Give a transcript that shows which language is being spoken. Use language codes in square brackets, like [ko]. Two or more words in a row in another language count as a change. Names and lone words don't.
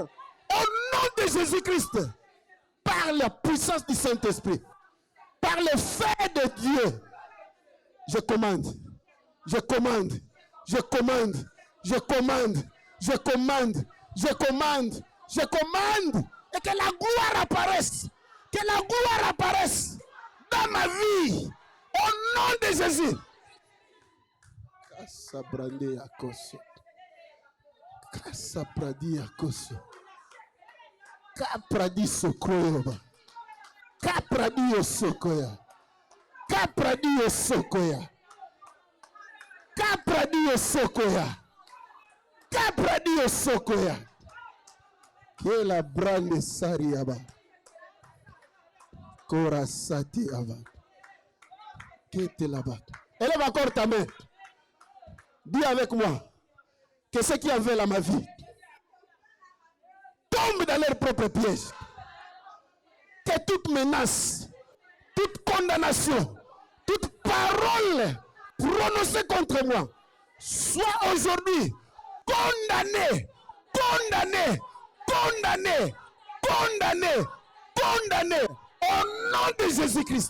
[fr] Au nom de Jésus-Christ, par la puissance du Saint-Esprit, par le feu de Dieu, je commande, je commande, je commande, je commande, je commande, je commande, je commande, et que la gloire apparaisse, que la gloire apparaisse dans ma vie, au nom de Jésus. Kasabrande akoso, kasabradi akoso, kapradi sokoyoba, kapradi osokoya, kapradi osokoya, kapradi osokoya, kapradi osokoya. Kela brande sariaba, korasati aba, kete là-bas. Élève encore ta main. Dis avec moi que ceux qui en veulent à ma vie tombent dans leur propre piège. Que toute menace, toute condamnation, toute parole prononcée contre moi soit aujourd'hui condamnée, condamnée, condamnée, condamnée, condamnée au nom de Jésus-Christ.